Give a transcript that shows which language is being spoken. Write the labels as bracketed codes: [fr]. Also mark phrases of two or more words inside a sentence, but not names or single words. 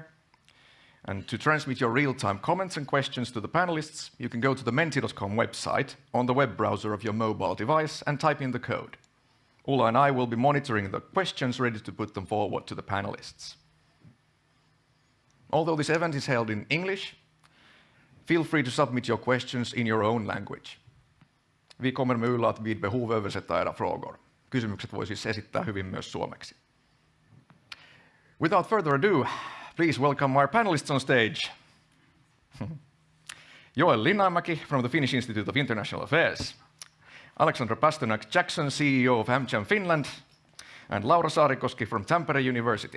[en] And to transmit your real-time comments and questions to the panelists, you can go to the menti.com website on the web browser of your mobile device and type in the code. Ulla and I will be monitoring the questions, ready to put them forward to the panelists. Although this event is held in English, feel free to submit your questions in your own language. [sv] Vi kommer med Ulla att vid behov översätta era frågor. [fi] Kysymykset voi siis esittää hyvin myös suomeksi. [en] Without further ado, please welcome our panelists on stage. Joel Linnamäki from the Finnish Institute of International Affairs, Alexandra Pasternak-Jackson, CEO of AmCham Finland, and Laura Saarikoski from Tampere University.